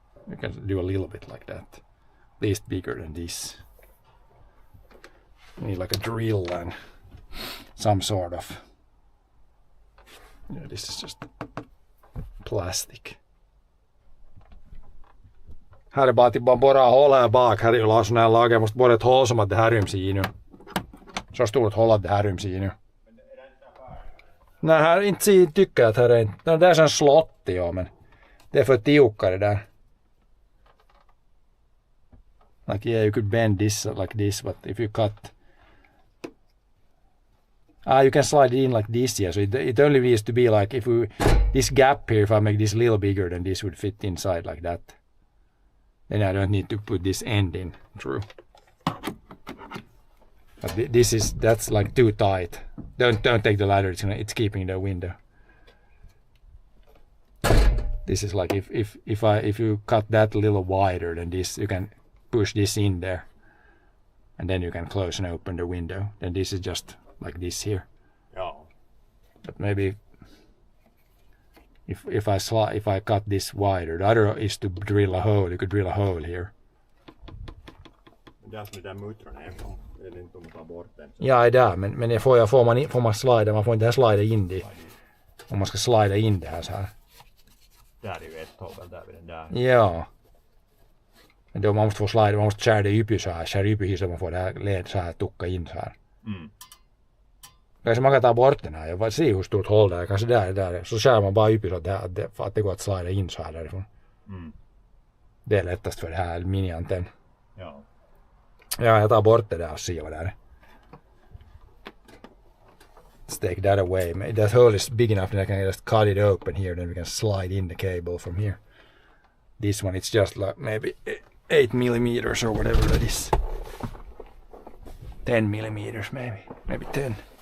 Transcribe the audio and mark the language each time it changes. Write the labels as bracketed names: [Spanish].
[English] You can do a little bit like that, at least bigger than this. You need like a drill and some sort of. Yeah, this is just plastic. [Swedish] Här är bara att man borrar hål här bak. Här är ju sån här lager. Måste borra ett hål som att det här ryms i nu. Så stort hål att det här ryms i nu. Nej, här inte tycker jag att här är inte. Det är sån slott, ja, men det är för tjocka där. [English] Like, yeah, you could bend this like this, but if you cut, you can slide it in like this, yeah. So it only needs to be like if we, this gap here, if I make this a little bigger, then this would fit inside like that. Then I don't need to put this end in through. But that's like too tight. Don't take the ladder. It's keeping the window. This is like if you cut that a little wider than this, you can push this in there, and then you can close and open the window. Then this is just like this here. Yeah. But maybe if I cut this wider, the other is to drill a hole. You could drill a hole here. [Swedish] Det är som där muttrarna är från. Det är inte om att ta bort den. Ja, det är men får man slida, man får inte slida in det. Om man ska slida in det här så här. Där är ju ett hål där vid den där. Ja. Då man måste få slide, man måste skära det upp så här, skära upp så man får det här led så här tucka in så här. Kanske man kan ta bort den här, jag vill se hur stort håll det är, kanske där, så skär man bara upp så att det går att slida in så här därifrån. Det är lättast för det här mini-antenn. Ja. Ja, jag tar bort det där och ser vad det är. [English] Let's take that away. That hole is big enough that I can just cut it open here, then we can slide in the cable from here. This one, it's just like maybe 8 millimeters or whatever that is. 10 millimeters maybe 10.